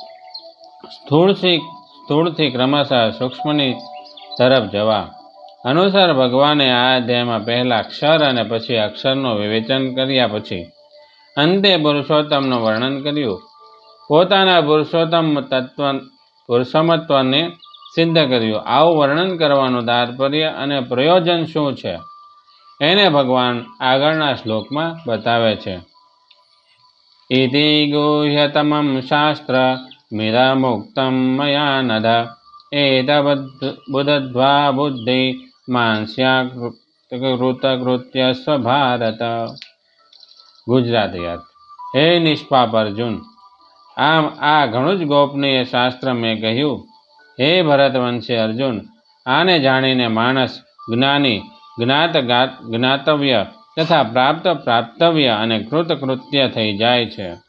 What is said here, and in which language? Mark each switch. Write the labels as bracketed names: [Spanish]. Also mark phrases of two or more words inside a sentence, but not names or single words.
[Gujarati] સ્થૂળથી ક્રમશઃ સૂક્ષ્મની તરફ જવા અનુસાર ભગવાને આ અધ્યાયમાં પહેલા અક્ષર અને પછી અક્ષરનું વિવેચન કર્યા પછી અંતે પુરુષોત્તમનું વર્ણન કર્યું। પોતાના પુરુષોત્તમત્વને સિદ્ધ કર્યું। આવું વર્ણન કરવાનું તાત્પર્ય અને પ્રયોજન શું છે એને ભગવાન આગળના શ્લોકમાં બતાવે છે। [Sanskrit] इति गुह्यतमं शास्त्र मिदमुक्तं मया नघ एतद्बुद्ध्वा बुद्धि मांस्याकृतकृत्य स्वभारत। [Gujarati] ગુજરાતી અર્થ। હે નિષ્પાપ અર્જુન, આમ આ ઘણું જ ગોપનીય શાસ્ત્ર મેં કહ્યું। હે ભરતવંશી અર્જુન, આને જાણીને માણસ જ્ઞાની જ્ઞાતવ્ય તથા પ્રાપ્તવ્ય અને કૃતકૃત્ય થઈ જાય છે।